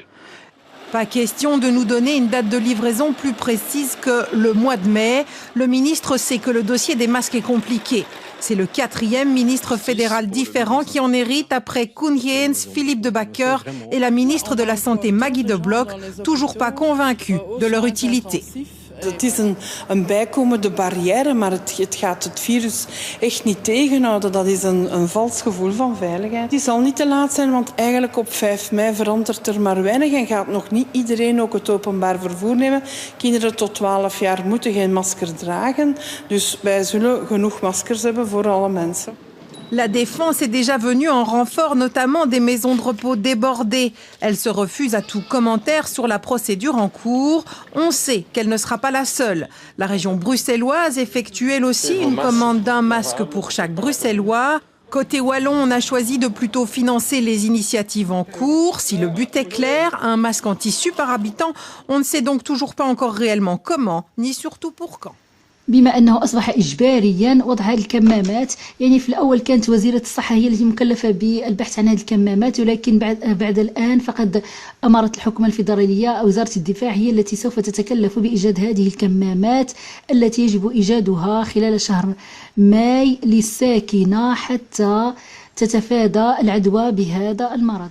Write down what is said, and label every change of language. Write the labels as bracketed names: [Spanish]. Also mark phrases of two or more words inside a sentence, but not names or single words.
[French] Pas question de nous donner une date de livraison plus précise que le mois de mai. Le ministre sait que le dossier des masques est compliqué. C'est le 4e ministre fédéral différent qui en hérite après Koen Geens, Philippe de Backer et la ministre de la Santé Maggie De Blok, toujours pas convaincus de leur utilité. [Dutch] Het is een bijkomende barrière, maar het gaat het virus echt niet tegenhouden. Dat is een vals gevoel van veiligheid. Die zal niet te laat zijn, want eigenlijk op 5 mei verandert er maar weinig en gaat nog niet iedereen ook het openbaar vervoer nemen. Kinderen tot 12 jaar moeten geen masker dragen. Dus wij zullen genoeg maskers hebben voor alle mensen. [French] La défense est déjà venue en renfort, notamment des maisons de repos débordées. Elle se refuse à tout commentaire sur la procédure en cours. On sait qu'elle ne sera pas la seule. La région bruxelloise effectue elle aussi une commande d'un masque pour chaque Bruxellois. Côté wallon, on a choisi de plutôt financer les initiatives en cours. Si le but est clair, un masque en tissu par habitant, on ne sait donc toujours pas encore réellement comment, ni surtout pour quand. [Arabic] بما أنه أصبح إجباريا وضع هذه الكمامات، يعني في الأول كانت وزيرة الصحة هي التي مكلفة بالبحث عن هذه الكمامات، ولكن بعد الآن فقد أمرت الحكومة الفيدرالية أو وزارة الدفاع هي التي سوف تتكلف بإيجاد هذه الكمامات التي يجب إيجادها خلال شهر ماي للساكنة حتى تتفادى العدوى بهذا المرض.